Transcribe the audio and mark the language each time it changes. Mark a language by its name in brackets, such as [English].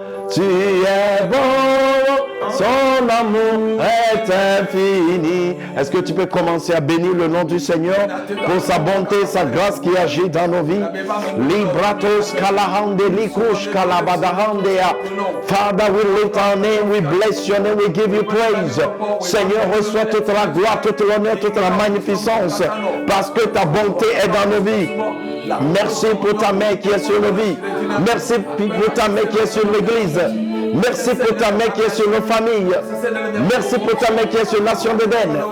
[French] Tu es bon, son amour est infini. Est-ce que tu peux commencer à bénir le nom du Seigneur pour sa bonté, sa grâce qui agit dans nos vies? Libratos kalahande likush kalabadahandea. [English] Father, we lift our name, we bless your name, we give you praise. [French] Seigneur, reçois toute la gloire, toute l'honneur, toute la magnificence, parce que ta bonté est dans nos vies. Merci pour ta main qui est sur nos vies. Merci pour ta main qui est sur l'Église. Merci pour ta main qui est sur nos familles. Merci pour ta main qui est sur la nation d'Éden.